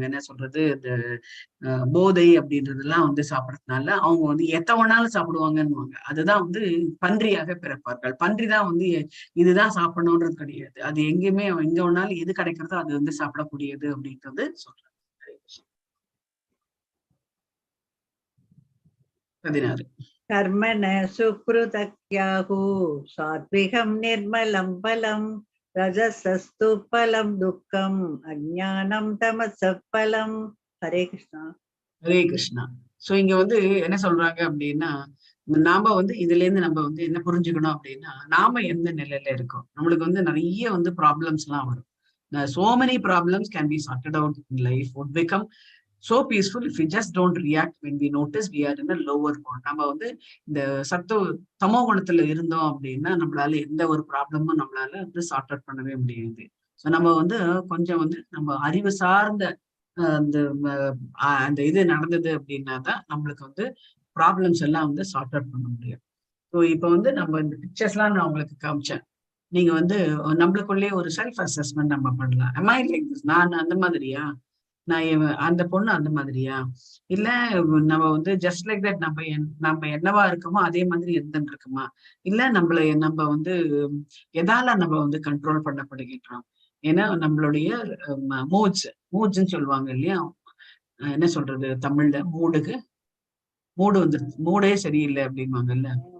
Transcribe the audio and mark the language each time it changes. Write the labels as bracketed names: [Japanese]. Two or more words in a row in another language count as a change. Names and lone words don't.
[Tamil] என்ன சொல்றது, இந்த போதை அப்படின்றதெல்லாம் வந்து சாப்பிடறதுனால அவங்க வந்து எத்த வேணாலும் சாப்பிடுவாங்கன்னுவாங்க. அதுதான் வந்து பன்றியாக பிறப்பார்கள். பன்றிதான் வந்து இதுதான் சாப்பிடணும்ன்றது கிடையாது. அது எங்கேயுமே எங்க வேணாலும் எது கிடைக்கிறதோ அது வந்து சாப்பிடக்கூடியது அப்படின்றது சொல்றாங்க. 16. [Sanskrit] कर्मण सुकृतज्ञाहु सात्विकं निर्मलं फलं रजसस्तु फलं दुःखम् अज्ञानं तमसः फलं. हरे कृष्णा. [Tamil] ஹரே கிருஷ்ணா. சோ இங்க வந்து என்ன சொல்றாங்க அப்படின்னா, நாம வந்து இதுல இருந்து நம்ம வந்து என்ன புரிஞ்சுக்கணும் அப்படின்னா, நாம எந்த நிலையில இருக்கோம். நம்மளுக்கு வந்து நிறைய வந்து ப்ராப்ளம்ஸ் எல்லாம் வரும். [English] So many problems can be sorted out in life, would become so peaceful if we just don't react when we notice we are in a lower mode. [Tamil] நம்ம வந்து இந்த தமோ குணத்துல இருந்தோம் அப்படின்னா நம்மளால எந்த ஒரு ப்ராப்ளமும் நம்மளால வந்து [English] sort out [Tamil] பண்ணவே முடியாது. ஸோ நம்ம வந்து கொஞ்சம் வந்து நம்ம அறிவு சார்ந்த அந்த அந்த இது நடந்தது அப்படின்னா தான் நம்மளுக்கு வந்து ப்ராப்ளம்ஸ் எல்லாம் வந்து [English] sort out [Tamil] பண்ண முடியும். ஸோ இப்போ வந்து நம்ம இந்த பிக்சர்ஸ் எல்லாம் நான் உங்களுக்கு காமிச்சேன். நீங்க வந்து நம்மளுக்குள்ளேயே ஒரு [English] self assessment [Tamil] நம்ம பண்ணலாம். [English] am I like this? [Tamil] நான் அந்த மாதிரியா, நான் அந்த பொண்ணு அந்த மாதிரியா, இல்ல நம்ம வந்து [English] just like that [Tamil] நம்ம என்னவா இருக்கோமோ அதே மாதிரி இருந்துட்டு இருக்குமா, இல்ல நம்ம வந்து எதால நம்ம வந்து கண்ட்ரோல் பண்ணப்படுகின்றோம். ஏன்னா நம்மளுடைய மூட்ஸ்ன்னு சொல்லுவாங்க இல்லையா, என்ன சொல்றது தமிழ்ல, மூடு வந்து மூடே சரியில்லை அப்படின்வாங்கல்ல.